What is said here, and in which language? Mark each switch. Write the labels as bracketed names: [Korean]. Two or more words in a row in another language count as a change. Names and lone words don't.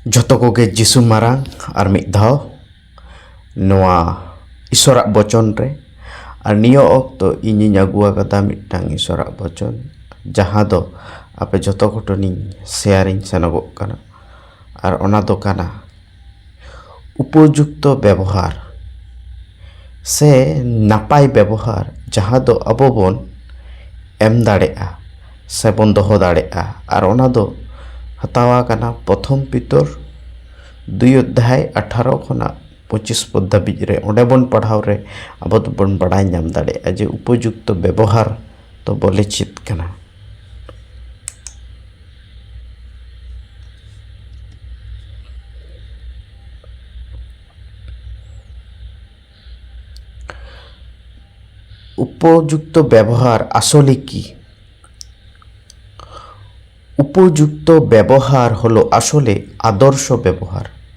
[Santali] ᱡᱚᱛᱚ ᱠᱚᱜᱮ ᱡᱤᱥᱩ ᱢᱟᱨᱟᱝ ᱟᱨ ᱢᱤᱫ ᱫᱷᱟᱣ ᱱᱚᱣᱟ ᱤᱥᱚᱨᱟᱜ ᱵᱚᱪᱚᱱ ᱨᱮ ᱟᱨ ᱱᱤᱭᱟᱹ ᱚᱠᱛᱚ ᱤᱧᱤᱧ ᱟᱹᱜᱩ ᱟᱠᱟᱫᱟ ᱢᱤᱫᱴᱟᱝ ᱤᱥᱚᱨᱟᱜ ᱵᱚᱪᱚᱱ ᱡᱟᱦᱟᱸ ᱫᱚ ᱟᱯᱮ ᱡᱚᱛᱚ ᱠᱚᱴᱷᱮᱱᱤᱧ ᱥᱮᱭᱟᱨᱤᱧ ᱥᱮᱱᱚᱜᱚᱜ ᱠᱟᱱᱟ ᱟᱨ ᱚᱱᱟ ᱫᱚ ᱠᱟᱱᱟ [Bangla] উপযুক্ত ব্যবহার [Santali] ᱥᱮ ᱱᱟᱯᱟᱭ ᱵᱮᱵᱚᱦᱟর ᱡᱟᱦᱟᱸ ᱫᱚ ᱟᱵᱚ ᱵᱚᱱ ᱮᱢ ᱫᱟᱲᱮᱭᱟᱜᱼᱟ ᱥᱮᱵᱚᱱ ᱫᱚᱦᱚ ᱫᱟᱲᱮᱭᱟᱜᱼᱟ ᱟᱨ ᱚᱱᱟ ᱫᱚ ᱦᱟᱛᱟᱣ ᱟᱠᱟᱱᱟ ᱯᱨᱚᱛᱷᱚᱢ ᱯᱤᱛᱚᱨ 2 ᱠᱷᱚᱱᱟᱜ 25 ᱯᱚᱫ ᱫᱷᱟᱹᱵᱤᱡ ᱨᱮ ᱚᱸᱰᱮ ᱵᱚᱱ ᱯᱟᱲᱦᱟᱣ ᱨᱮ ᱟᱵᱚ ᱫᱚᱵᱚᱱ ᱵᱟᱲᱟᱭ ᱧᱟᱢ ᱫᱟᱲᱮᱭᱟᱜᱼᱟ ᱡᱮ [Bangla] উপযুক্ত ব্যবহার [Santali] ᱫᱚ ᱵᱚᱞᱮ ᱪᱮᱫ ᱠᱟᱱᱟ। [Bangla] উপযুক্ত ব্যবহার আসলে কি? উপযুক্ত ব্যবহার হলো আসলে আদর্শ ব্যবহার।